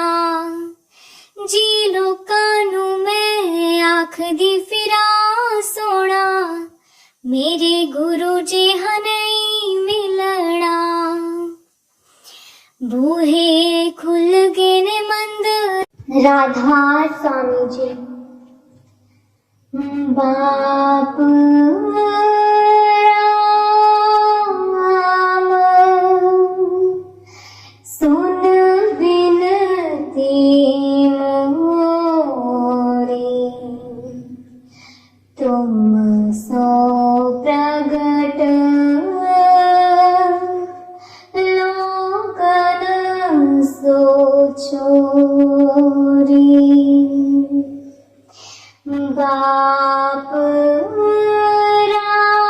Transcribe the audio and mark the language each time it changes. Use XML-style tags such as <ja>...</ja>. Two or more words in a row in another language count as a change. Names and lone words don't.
<pa>ਜੀ ਲੋਕਾਂ ਨੂੰ ਮੈਂ ਆਖਦੀ ਫਿਰਾਂ, ਸੋਹਣਾ ਮੇਰੇ ਗੁਰੂ ਜਿਹਾ ਨਹੀਂ ਮਿਲਣਾ। ਬੂਹੇ ਖੁੱਲ ਗਏ ਨੇ ਮੰਦਰ। ਰਾਧਾ स्वामी जी।</pa> <hi>बाप राम सुन बिनती मोरी, तुम सो प्रगट लोकन सो छोरी। बाप</hi>